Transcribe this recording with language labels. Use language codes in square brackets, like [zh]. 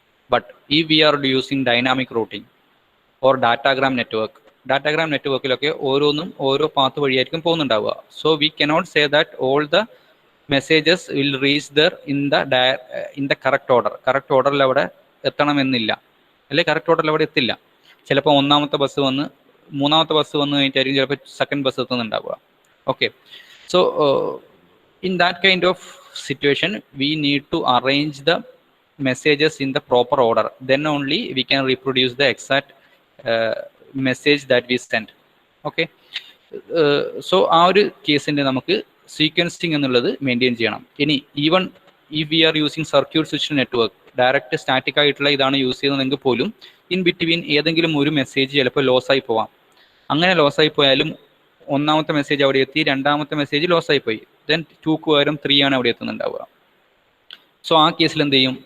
[en] but ഈ we are using dynamic routing or datagram [ml] നെറ്റ്വർക്കിലൊക്കെ ഓരോന്നും ഓരോ പാത്ത് വഴിയായിരിക്കും പോകുന്നുണ്ടാവുക. [en] So we cannot say that all the messages will reach there in the correct order. [ml] Correct ഓർഡറിൽ അവിടെ എത്തണമെന്നില്ല, അല്ലെങ്കിൽ correct ഓർഡറിൽ അവിടെ എത്തില്ല. ചിലപ്പോൾ ഒന്നാമത്തെ ബസ് വന്ന് മൂന്നാമത്തെ ബസ് വന്ന് കഴിഞ്ഞിട്ടായിരിക്കും ചിലപ്പോൾ second bus എത്തുന്നുണ്ടാവുക. [en] Okay, so in that kind of situation we need to arrange the messages in the proper order, then only we can reproduce the exact message that we send. [ml] Okay, so ആ ഒരു കേസിൻ്റെ നമുക്ക് sequencing എന്നുള്ളത് maintain ചെയ്യണം. ഇനി [en] even if we are using circuit switched network, [ml] direct static ആയിട്ടുള്ള ഇതാണ് use ചെയ്യുന്നതെങ്കിൽ പോലും ഇൻ ബിറ്റ്വീൻ ഏതെങ്കിലും ഒരു മെസ്സേജ് ചിലപ്പോൾ ലോസായി പോവാം. അങ്ങനെ ലോസായി പോയാലും ഒന്നാമത്തെ മെസ്സേജ് അവിടെ എത്തി, രണ്ടാമത്തെ മെസ്സേജ് ലോസായി പോയി, ദെൻ 2ക്ക് പകരം 3 ആണ് അവിടെ എത്തുന്നുണ്ടാവുക. സോ ആ കേസിൽ എന്ത് ചെയ്യും?